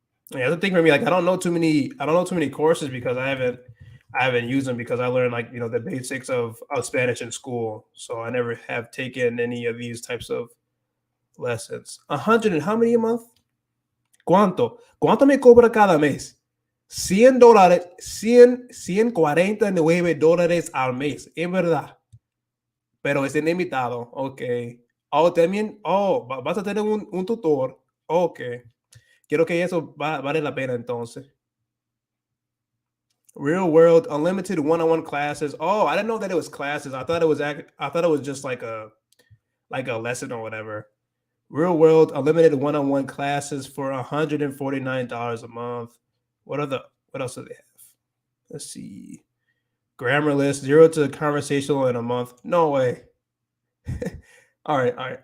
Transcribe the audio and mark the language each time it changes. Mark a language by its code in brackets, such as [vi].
[en] Yeah, the thing for me, like I don't know too many. I don't know too many courses because I haven't used them because I learned like the basics of Spanish in school. So I never have taken any of these types of lessons. 100 and how many a month? [es] ¿Cuánto? ¿Cuánto me cobra cada mes? $100, 149 al mes, en verdad. Pero es ilimitado, ok. Oh, también, oh, vas a tener un tutor, ok. Quiero que eso vale la pena entonces. [en] Real world, unlimited one-on-one classes. Oh, I didn't know that it was classes. I thought it was just like a lesson or whatever. Real world, unlimited one-on-one classes for $149 a month. What else do they have? Let's see. Grammar list, 0 to conversational in a month. No way. All right, all right.